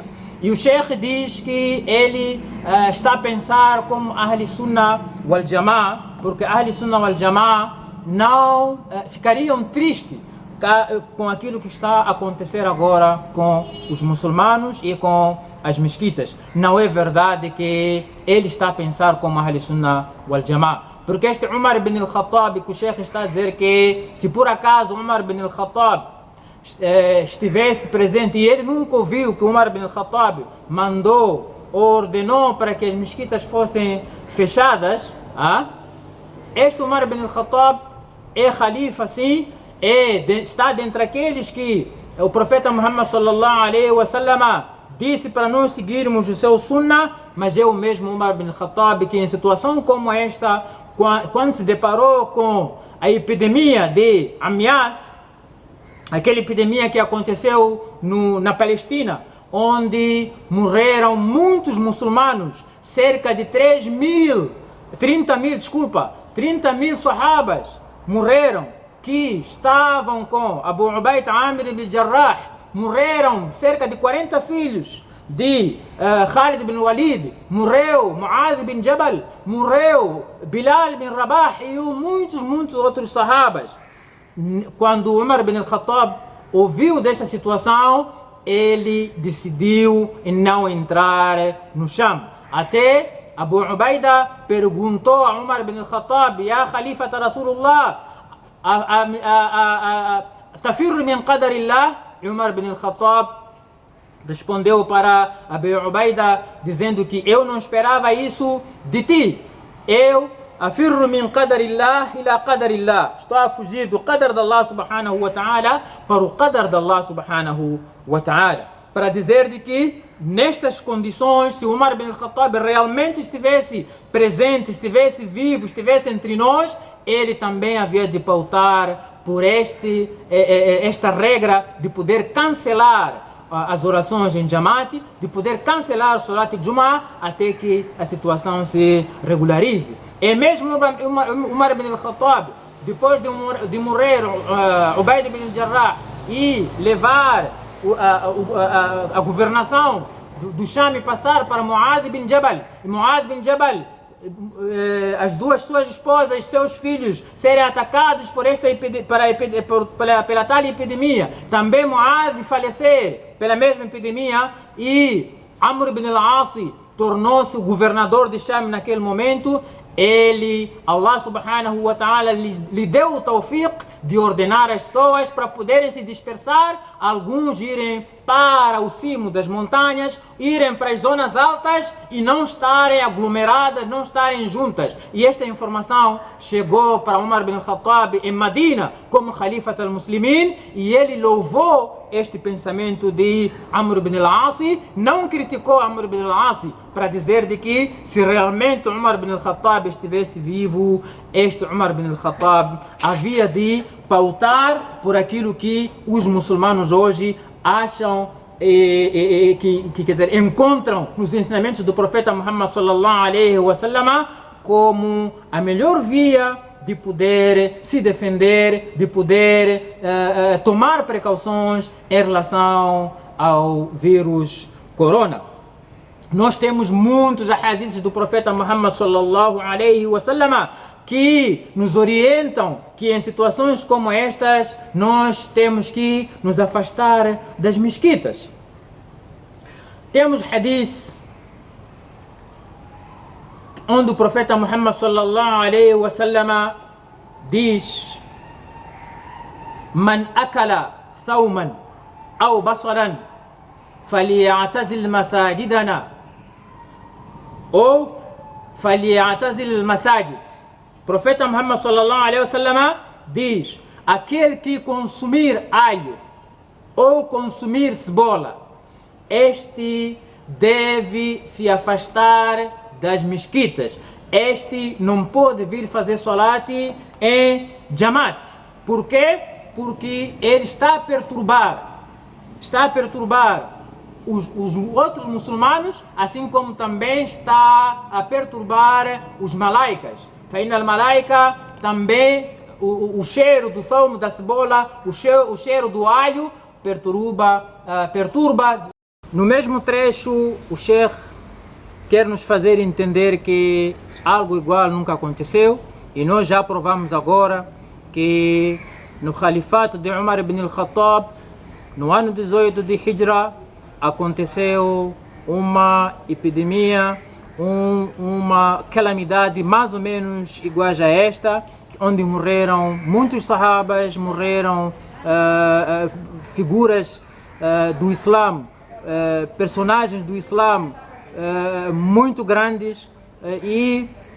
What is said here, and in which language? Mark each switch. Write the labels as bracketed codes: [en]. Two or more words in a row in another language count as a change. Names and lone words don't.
[pt] E o Sheikh diz que ele está a pensar como [ar] أهل السنة والجماعة, [pt] porque [ar] أهل السنة والجماعة [pt] não ficariam tristes com aquilo que está a acontecer agora com os muçulmanos e com as mesquitas. Não é verdade que ele está a pensar como [ar] أهل السنة والجماعة. [pt] Porque este Umar ibn al-Khattab, que o Sheikh está a dizer que se por acaso Umar ibn al-Khattab estivesse presente e ele nunca ouviu que Umar ibn al-Khattab mandou ou ordenou para que as mesquitas fossem fechadas, este Umar ibn al-Khattab é khalifa, sim, está dentre aqueles que o profeta Muhammad [ar] صلى الله عليه وسلم [pt] disse para nós seguirmos o seu sunnah, mas é o mesmo Umar ibn al-Khattab que em situação como esta, quando se deparou com a epidemia de Amias, aquela epidemia que aconteceu na Palestina, onde morreram muitos muçulmanos, cerca de 30 mil sahabas morreram, que estavam com Abu Ubaida Amir ibn Jarrah, morreram cerca de 40 filhos de Khalid ibn Walid, morreu Mu'adh ibn Jabal, morreu Bilal ibn Rabah e muitos outros sahabas. Quando Umar ibn al-Khattab ouviu desta situação, ele decidiu em não entrar no Sham. Até Abu Ubaida perguntou a Umar ibn al-Khattab: [ar] يا خليفة رسول الله، تفر من قدر الله? [pt] E Umar ibn al-Khattab respondeu para Abu Ubaida dizendo que eu não esperava isso de ti. [ar] Eu أفر من قدر الله إلى قدر الله. [pt] Estou a fugir do qadar de Allah [ar] سبحانه وتعالى [pt] para o qadar de Allah [ar] سبحانه وتعالى. [pt] Para dizer de que nestas condições, se Umar ibn al-Khattab realmente estivesse presente, estivesse vivo, estivesse entre nós, ele também havia de pautar por esta regra de poder cancelar as orações em Jamaat, de poder cancelar o [ar] صلاة الجمعة [pt] até que a situação se regularize. E mesmo Umar ibn al-Khattab, depois de morrer Ubaid ibn Jarrah e levar a governação do Sham e passar para Mu'adh ibn Jabal, as duas suas esposas, seus filhos serem atacados pela tal epidemia, também Mu'adh falecer pela mesma epidemia e Amr ibn al-As tornou-se o governador de Sham naquele momento. Allah [ar] سبحانه وتعالى [pt] lhe deu o tawfiq de ordenar as pessoas para poderem se dispersar, alguns irem para o cimo das montanhas, irem para as zonas altas e não estarem aglomeradas, não estarem juntas. E esta informação chegou para Umar ibn al-Khattab em Medina como [ar] خليفة المسلمين, [pt] e ele louvou este pensamento de Amr ibn al-As, não criticou Amr ibn al-As para dizer de que se realmente Umar ibn al-Khattab estivesse vivo, este Umar ibn al-Khattab havia de pautar por aquilo que os muçulmanos hoje acham que quer dizer, encontram nos ensinamentos do profeta Muhammad [ar] صلى الله عليه وسلم [pt] como a melhor via de poder se defender, de poder tomar precauções em relação ao vírus corona. Nós temos muitos hadiths do profeta Muhammad [ar] صلى الله عليه وسلم [pt] que nos orientam que em situações como estas nós temos que nos afastar das mesquitas. Temos hadith onde o profeta Muhammad [ar] صلى الله عليه وسلم [pt] diz: [ar] من أكل ثوما أو بصلا فليعتزل مساجدنا [pt] ou [ar] فليعتزل المساجد. [pt] O profeta Muhammad [ar] صلى الله عليه وسلم [pt] diz: aquele que consumir alho ou consumir cebola, este deve se afastar das mesquitas. Este não pode vir fazer salat em Jamaat. Por quê? porque ele está a perturbar os outros muçulmanos, assim como também está a perturbar os malaicas. [ar] فإن الملائكة [pt] também, o cheiro do fumo da cebola, o cheiro do alho perturba. No mesmo trecho, o Sheikh quer nos fazer entender que algo igual nunca aconteceu, e nós já provamos agora que no califato de Umar ibn al-Khattab, no ano 18 de Hijra, aconteceu uma epidemia, uma calamidade mais ou menos igual a esta, onde morreram muitos sahabas, morreram figuras do Islã, personagens do Islã muito grandes, e